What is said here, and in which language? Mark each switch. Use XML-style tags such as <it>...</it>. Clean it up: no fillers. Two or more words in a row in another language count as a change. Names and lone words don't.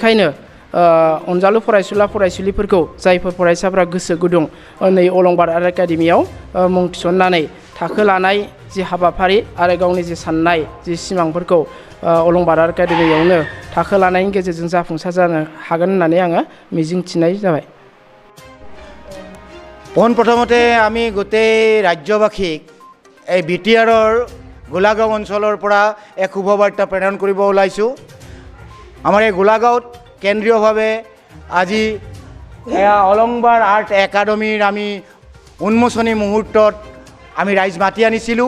<brx>बेनिखायनो अनजालु फरायसुला फरायसुलिफोरखौ जायफोर फरायसाफोरा गोसो गुदुं नै अलंबार आर्ट एकाडेमियाव मुं थिसननानै थाखो लानाय जि हाबाफारि आरो गावनि जि साननाय जि सिमांफोरखौ अलंबार आर्ट एकाडेमियावनो थाखो लानायनि गेजेरजों जाफुंसार जानो हागोन होननानै आङो मिजिंथिनाय जाबाय।</brx> <as>পোনপ্ৰথমতে আমি গোটেই ৰাজ্যবাসীক এই বিটিআৰৰ গোলাগাঁও অঞ্চলৰ পৰা এক শুভবাৰ্তা প্ৰেৰণ কৰিব ওলাইছোঁ। আমাৰ এই গোলাগাঁৱত কেন্দ্ৰীয়ভাৱে আজি অলংবাৰ আৰ্ট একাডেমীৰ আমি উন্মোচনী মুহূৰ্তত আমি ৰাইজ মাতি আনিছিলোঁ।</as>